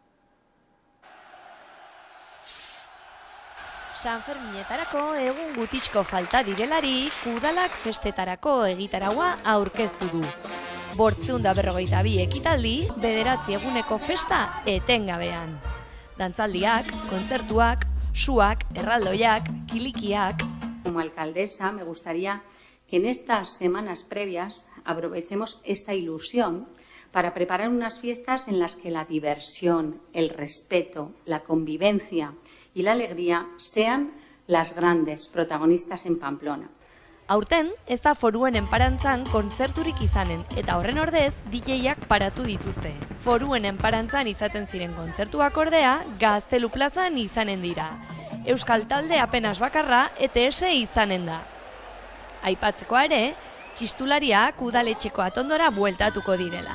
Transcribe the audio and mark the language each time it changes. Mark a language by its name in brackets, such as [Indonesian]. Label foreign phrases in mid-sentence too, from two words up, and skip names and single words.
[Basque] Sanferminetarako egun gutixko falta direlarik, udalak festetarako egitaraua aurkeztu du. 852 ekitaldi, 9 eguneko festa etengabean. Dantzaldiak, kontzertuak, suak, erraldoiak, kilikiak. [Spanish] Como alcaldesa me gustaría que en estas semanas previas aprovechemos esta ilusión para preparar unas fiestas en las que la diversión, el respeto, la convivencia y la alegría sean las grandes protagonistas en Pamplona. [Basque] Aurten, ez da foruen enparantzan kontzerturik izanen, eta horren ordez, DJ-ak paratu dituzte. Foruen enparantzan izaten ziren kontzertuak ordea, Gaztelu plazan izanen dira. Euskal talde apenas bakarra, ETS izanen da. Aipatzekoa ere, txistulariak udaletxeko atondora bueltatuko direla.